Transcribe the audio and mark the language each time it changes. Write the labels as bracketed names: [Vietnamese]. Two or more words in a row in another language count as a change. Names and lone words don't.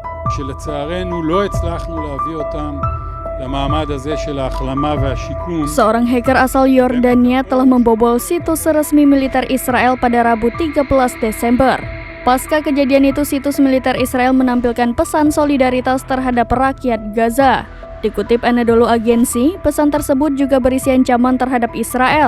[Hebrew] שלצערנו לא הצלחנו להביא אותם למעמד הזה של ההחלמה והשיקום. [Indonesian] Seorang hacker asal Yordania telah membobol situs resmi militer Israel pada Rabu 13 Desember. Pasca kejadian itu, situs militer Israel menampilkan pesan solidaritas terhadap rakyat Gaza. Dikutip Anadolu Agency, pesan tersebut juga berisi ancaman terhadap Israel.